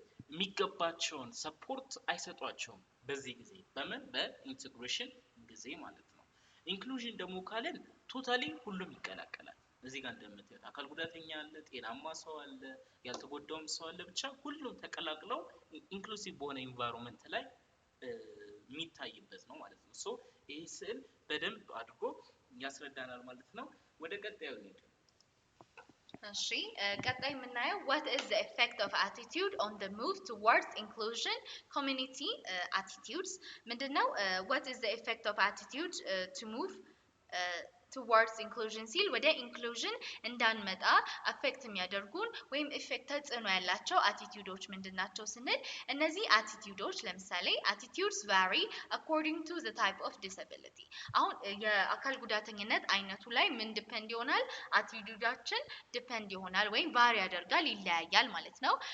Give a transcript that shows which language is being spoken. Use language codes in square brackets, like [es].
[am] የሚገባቸውን ሰፖርት አይሰጧቸውም በዚህ ጊዜ በምን በኢንተግሬሽን ጊዜ ማለት ነው ኢንክሉዥን ደግሞ ካለን ቶታሊ ሁሉም ይቀላቀላል እዚህ ጋር እንደምታዩት አካል ጉዳተኛ አለ ጤናማ ሰው አለ ያልተጎዳውም ሰው አለ ብቻ ሁሉም ተቀላቅለው ኢንክሉሲቭ በሆነ ኢንቫይሮንመንት ላይ የሚታይበት ነው ማለት ነው ሶ ይሄ ስዕል በደንብ አድርጎ ያስረዳናል ማለት ነው ወደ ቀጣዩ እንሂድ እሺ ቀጣይ የምናየው [en] what is the effect of attitude on the move towards inclusion community attitudes [am] ምንድነው [en] what is the effect of attitude to move towards inclusion [am] ሲል ወደ inclusion እንዳንመጣ affect የሚያደርጉን ወይም effect ተጽዕኖ ያላቸው attitudeዎች ምንድናቸው ስንል እነዚህ attitudeዎች ለምሳሌ [en] attitudes vary according to the type of disability [am] አሁን የአካል ጉዳተኝነት አይነቱ ላይ ምን ዲፔንድ ይሆናል attitudeያችን ዲፔንድ ይሆናል ወይም vary ያደርጋል ይለያያል ማለት ነው